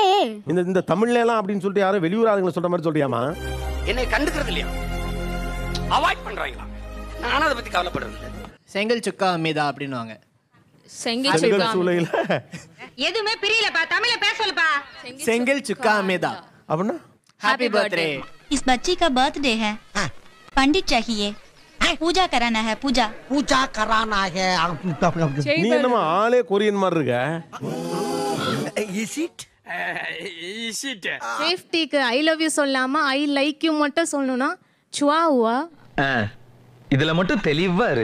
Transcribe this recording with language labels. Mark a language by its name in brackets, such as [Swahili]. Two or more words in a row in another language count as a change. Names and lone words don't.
[Tamil] இந்த தமிழ்ல எல்லாம் அப்படின்னு சொல்லிட்டு யாரும் வெளியூர் ஆளுங்களை சொல்ற மாதிரி சொல்றியாமா? என்னை கண்டுக்கிறது இல்லையா? அவாய்ட் பண்றாங்களா? நானும் அதை பத்தி கவலைப்படுறது இல்லை. செங்கல் சுக்கா அம்மேதா அப்படின்னுவாங்க. செங்கல் சூளையில எதுவுமே பிரியலப்பா தமிழ்ல பேச சொல்லுப்பா. செங்கல் சுக்கா அம்மேதா அப்படின்னா [English] Happy birthday. [Hindi] इस बच्ची का बर्थडे है. पंडित चाहिए. पूजा कराना है. पूजा पूजा कराना है. [Tamil] நீ என்னமா ஆளே கொரியன் மாதிரி இருக்க? [English] Is it [Tamil] சேஃப்டிக்கு [English] I love you [Tamil] சொல்லாம [English] I like you [Tamil] மட்டும் சொல்லணும்னா சுவாவா. இதுல மட்டும் தெளிவா இரு.